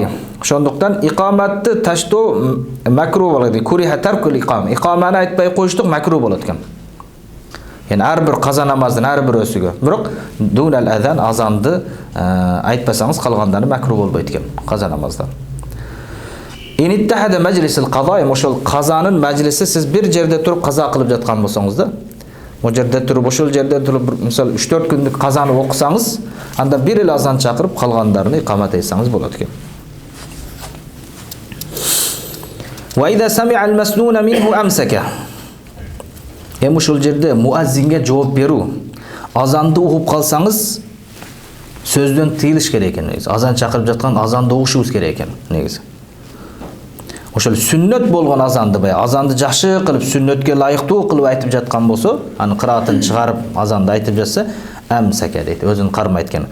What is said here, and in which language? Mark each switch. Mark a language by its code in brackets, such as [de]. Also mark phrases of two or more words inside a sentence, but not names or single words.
[ky] Ошондуктан икаматты таштоо макру болот. [ar] كره ترك الإقامة. [ky] Икаманы айтпай коюштук макру болот экен. Yani ар бир каза намаздын ар бирөөсүгө. Бирок дунал азан азанды айтпасаңыз калгандары макру болбойт экен каза намазда. [ar] إن اتحد مجلس القضاء, [ky] ошол казанын majlisi сиз бир жерде туруп каза кылып жаткан болсоңуз да, о жерде туруп ошол жерде туруп мисалы 3-4 күндүк казаны окусаңыз, анда бир эле азан чакырып калгандарын икамат айтсаңыз болот экен. [ar] وإذا سمع المسنون منه أمسك. [ky] Эми ошол жерде муаззинге жооп берүү. Азанды угуп калсаңыз, сөздөн тыйылыш керек экен негизи. Азан чакырып жаткан азанды угушубуз керек экен негизи. Ошол сүннөт болгон азанды азанды жакшы кылып сүннөткө ылайыктуу кылып айтып жаткан болсо, аны кыраатын чыгарып азанды айтып жатса, амсака дейт, өзүн кармайт экен.